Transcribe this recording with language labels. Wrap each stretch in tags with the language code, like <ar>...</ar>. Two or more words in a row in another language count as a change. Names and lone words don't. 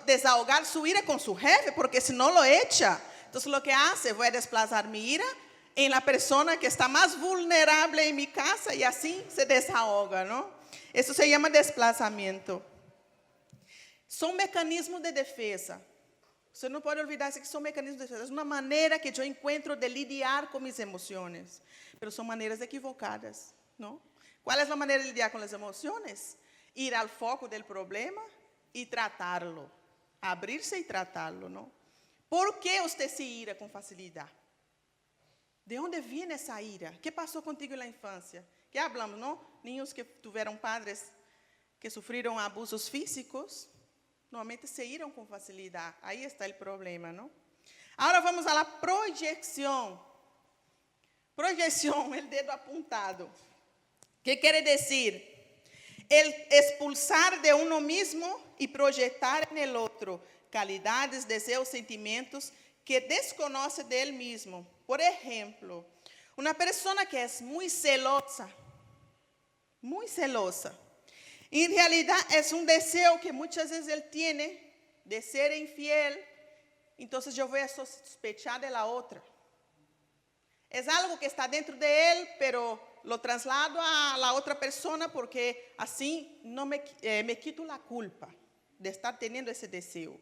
<es>Desahogar su ira con su jefe, porque si no lo echa. Entonces lo que hace, voy a desplazar mi ira en la persona que está más vulnerable en mi casa y así se desahoga, ¿no? Eso se llama desplazamiento. Son mecanismos de defensa.</es> <pt>Você não pode olvidarse que são mecanismos de defesa. É uma maneira que eu encontro de lidiar com minhas emoções. Mas são maneiras equivocadas, não? Qual é a maneira de lidiar com as emoções? Ir ao foco do problema e tratá-lo. Abrir-se e tratá-lo, não? Por que você se ira com facilidade? De onde vem essa ira? O que passou contigo na infância?</pt> <es>Que hablamos, não?</es> <pt>Niños que tiveram padres que sofreram abusos físicos. Normalmente se iram com facilidade. Aí está o problema, não? Agora vamos à projeção. Projeção, o dedo apontado. O que quer dizer?</pt> <es>El expulsar de uno mismo</es> <pt>e projetar</pt> <es>en el</es> <pt>outro qualidades, desejos, sentimentos</pt> <es>que desconoce de él mismo.</es> <pt>Por exemplo, uma pessoa que é muito celosa,</pt> <es>en realidad es un deseo que muchas veces él tiene de ser infiel, entonces yo voy a sospechar de la otra. Es algo que está dentro de él, pero lo traslado a la otra persona porque así no me quito la culpa de estar teniendo ese deseo.</es>